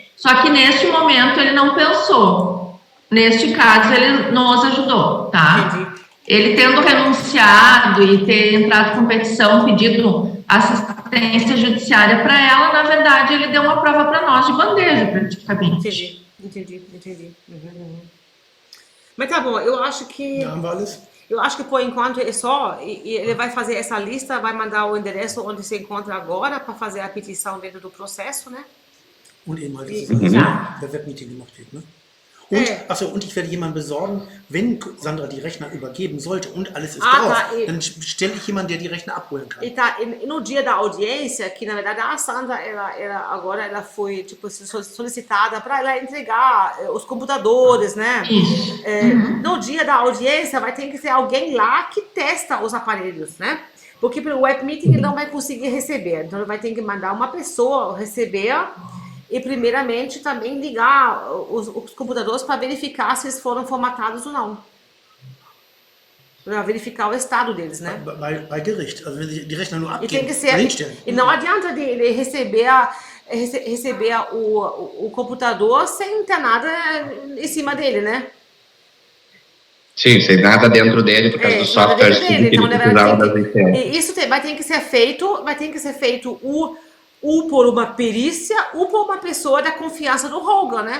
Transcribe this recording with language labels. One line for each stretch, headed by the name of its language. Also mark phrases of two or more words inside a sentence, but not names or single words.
Portuguese: Só que neste momento ele não pensou. Neste caso, ele nos ajudou, tá? Entendi. Ele tendo renunciado e ter entrado com petição, pedido assistência judiciária para ela, na verdade, ele deu uma prova para nós de bandeja, praticamente. Entendi. Mas tá bom, eu acho que...
German: Da haben wir alles.
Portuguese: Eu acho que por enquanto é só, e ele vai fazer essa lista, vai mandar o endereço onde se encontra agora para fazer a petição dentro do processo, né?
German: Und eben halt, dass Mhm. es alles per Webmeeting gemacht wird. Ne? Und, Ja. achso, und ich werde jemanden besorgen, wenn Sandra die Rechner übergeben sollte und alles ist Ah, drauf,
Portuguese: tá, e-
German: dann stelle ich jemanden, der die Rechner abholen kann.
Portuguese: E tá, e no dia da audiência, que na verdade a Sandra, agora ela foi tipo solicitada para ela entregar os computadores, né? Isso. No dia da audiência vai ter que ser alguém lá que testa os aparelhos, né? Porque pelo
English: web meeting
Portuguese: ele não vai conseguir receber, então ele vai ter que mandar uma pessoa receber e primeiramente também ligar os computadores para verificar se eles foram formatados ou não. Para verificar o estado deles, né?
German: Bei Gericht. Also wenn sie die Rechner nur
Portuguese: E tem
German: abgeben,
Portuguese: que ser.
German: hinstellen.
Portuguese: E não adianta ele receber o computador sem ter nada em cima dele, né? Sim, sem nada dentro dele, por causa dos nada softwares dentro que dele. ele Então, na precisava das verdade, licenças. e isso vai ter que ser feito por uma perícia ou por uma pessoa da confiança do Hogan, né?